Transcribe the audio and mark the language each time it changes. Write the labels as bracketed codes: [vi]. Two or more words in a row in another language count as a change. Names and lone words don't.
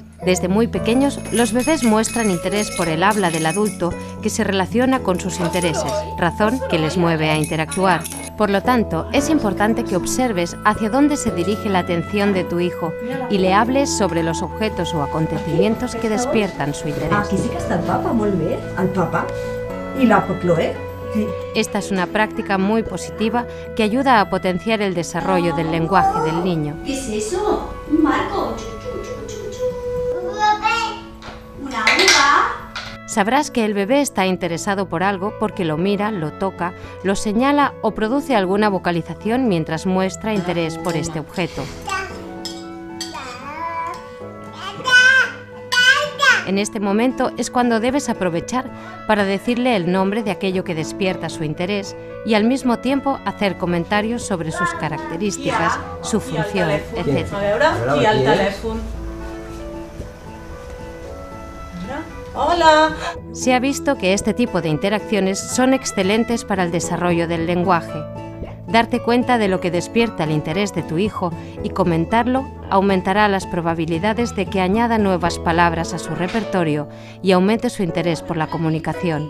[es] Desde muy pequeños, los bebés muestran interés por el habla del adulto que se relaciona con sus intereses, razón que les mueve a interactuar. Por lo tanto, es importante que observes hacia dónde se dirige la atención de tu hijo y le hables sobre los objetos o acontecimientos que despiertan su interés. [ca] Aquí sí que està el papa, molt bé, el papa. I la Chloé. Sí. [es] Esta es una práctica muy positiva que ayuda a potenciar el desarrollo del lenguaje del niño. ¿Qué es eso? Un barco. Una uva. Sabrás que el bebé está interesado por algo porque lo mira, lo toca, lo señala o produce alguna vocalización mientras muestra interés por este objeto. En este momento es cuando debes aprovechar para decirle el nombre de aquello que despierta su interés y al mismo tiempo hacer comentarios sobre sus características, su función, etc. [ca] I el telèfon. Hola! [es] Se ha visto que este tipo de interacciones son excelentes para el desarrollo del lenguaje. Darte cuenta de lo que despierta el interés de tu hijo y comentarlo aumentará las probabilidades de que añada nuevas palabras a su repertorio y aumente su interés por la comunicación.